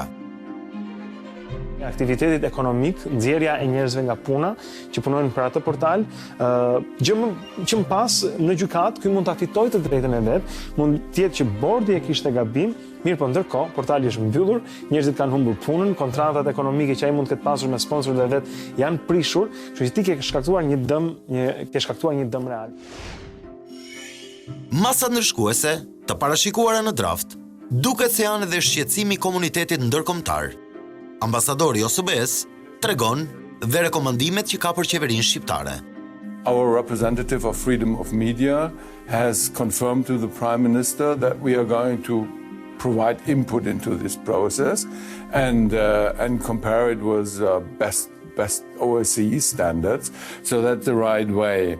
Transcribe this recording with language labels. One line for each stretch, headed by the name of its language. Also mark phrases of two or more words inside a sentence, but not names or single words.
Albanian: Aktivitetit ekonomik, nxjerrja e njerëzve nga puna që punojnë për atë portal, gjë që më pas në gjykat, ky mund ta fitojë të drejtën e vet, mund të jetë që bordi e kishte gabim, mirë po ndërkohë portali është mbyllur, njerëzit kanë humbur punën, kontratat ekonomike që ai mund të ketë pasur me sponsorët e vet janë prishur, kështu që ti ke shkaktuar një dëm real. Masat ndërshkuese të parashikuara në draft duket se janë edhe shqetësimi i komunitetit ndërkombëtar. Ambasadori OSBE-s tregon dhe rekomandimet që ka për qeverinë shqiptare.
English: Our representative of freedom of media has confirmed to the Prime Minister that we are going to provide input into this process and compare it with best OSCE standards, so that's the right way.